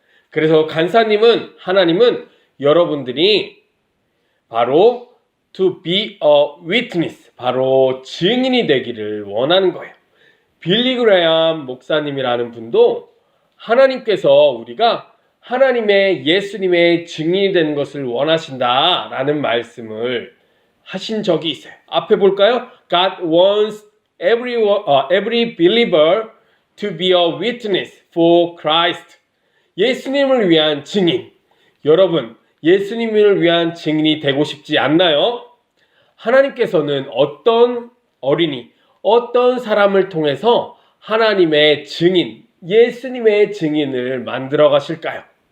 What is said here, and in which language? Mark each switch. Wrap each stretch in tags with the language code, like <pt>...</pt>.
<ko>그래서 하나님은 여러분들이 바로</ko> <en>to be a witness,</en> <ko>바로 증인이 되기를 원하는 거예요. 빌리 그레엄 목사님이라는 분도 하나님께서 우리가 예수님의 증인이 되는 것을 원하신다라는 말씀을 하신 적이 있어요. 앞에 볼까요?</ko> <en>God wants every believer to be a witness for Christ.</en> <ko>예수님을 위한 증인. 여러분, 예수님을 위한 증인이 되고 싶지 않나요? 하나님께서는 어떤 어린이, 어떤 사람을 통해서 하나님의 증인, 예수님의 증인을 만들어 가실까요?</ko>